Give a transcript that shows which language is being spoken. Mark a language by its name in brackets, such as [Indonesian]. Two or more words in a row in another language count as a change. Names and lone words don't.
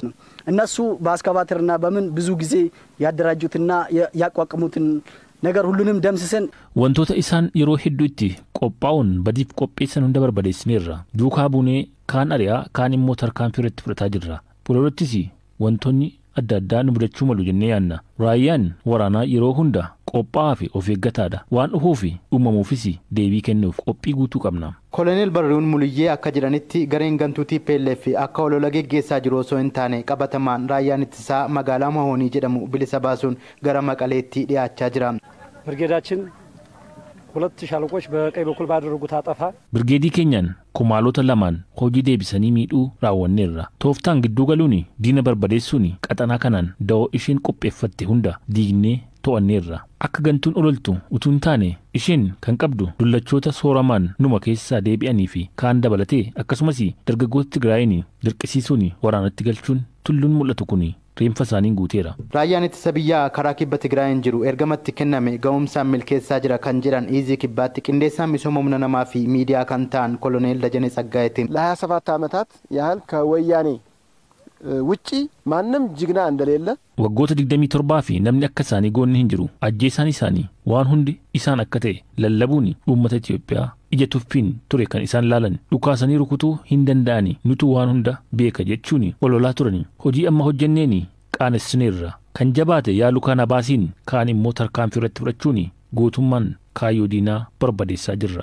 [Amharic] እነሱ በአስካቫተርና በምን ብዙ ጊዜ ያደራጁትና ያቋቁሙትን ነገር ሁሉንም ደምስሰን [Oromo] wantoota isaan yeroo hedduutti qophaa'uun badiif qopheessan hunda barbadeessineerra duukaa buunee kaan ari'aa kaan immoo tarkaanfii irratti fudhataa jirra fuuldurattis wantoonni adda addaa nu mudachuu malu jennee yaanna raayyaan waraanaa yeroo hunda qophaa'aa fi of eeggataadha waan dhufuu fi uumamuufis deebii kennuuf qophii guutuu qabna. Koloneel Barruun Muliyyee akka jedhanitti gareen gantuu TPLF akka olola geggeessaa jiru osoo hin taane qabatamaan raayyaan ittisaa magaalaa Mahoonii jedhamu bilisa baasuun gara Maqaleetti dhiyaachaa jira. [Amharic] ብርጌዳችን ሁለት ሻለቆች በቀኝ በኩል ባደረጉት አጠፋ [Oromo] Birgeediin keenyaan kumaaloota lamaan hojii deebisanii midduu raawwaneerra toftaan giddu galuun diina barbadeessuun qaxxanaa kanaan dhaw ishiin qopheeffatte hunda diignee ta'aneerra akka gantuun ololtu utuu hin taane isheen kan qabdu dullachoota sooramaan numa keessaa deebi'anii fi kaan dabalatee akkasumas dargaggoota Tigraayeen dirqisiisuun waraanatti galchuun tulluun mul'atu kun reenfa isaaniin guuteera. Raayyaan ittisa biyyaa karaa kibba Tigraayeen jiru ergamatti kenname ga'umsaan milkeessaa jira kan jedhan Iizii Kibbaatti qindeessaan misooma humna namaa fi miidiyaa kan ta'an Koloneel Dajanee Tsaggaaytiin [Amharic] ለ27 ዓመታት ያህል ከወያኔ ውጪ ማንም ጅግና እንደሌለ [Oromo] waggoota 27 fi namni akka isaanii goonni hin jiru ajjeesaan isaanii waan hundi isaan akka ta'e lallabuun uummata Itoophiyaa ija tuffiin ture kan isaan laalan dhukaasanii rukutuu hin danda'ani nutu waan hunda beeka jechuun ololaa turani hojii amma hojjenneeni qaanessineerra kan jabaate yaaluu kana baasiin kaan immoo tarkaanfii irratti fudhachuun gootummaan kaayyoo diinaa barbadeessaa jirra.